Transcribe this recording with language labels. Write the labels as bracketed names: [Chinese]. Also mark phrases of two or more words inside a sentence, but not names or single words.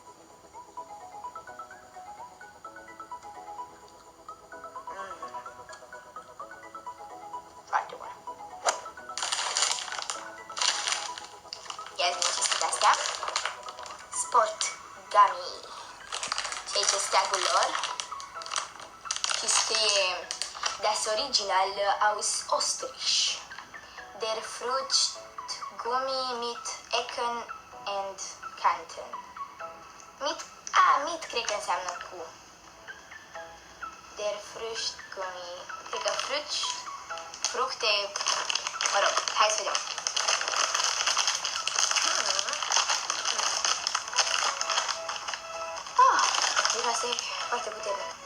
[Romanian] Foarte bună. Ia zi ce sunt astea. Sport Gummy. Și aici este steagul lor. Și scrie [German] Das Original aus Österreich. Der Frucht Gummi mit Ecken and Kanten. [Romanian] Mit cred că înseamnă cu. [German] Der Frucht Gummi. [Romanian] Cred că fructe, mă rog, hai să vedem. Miroase foarte puternic.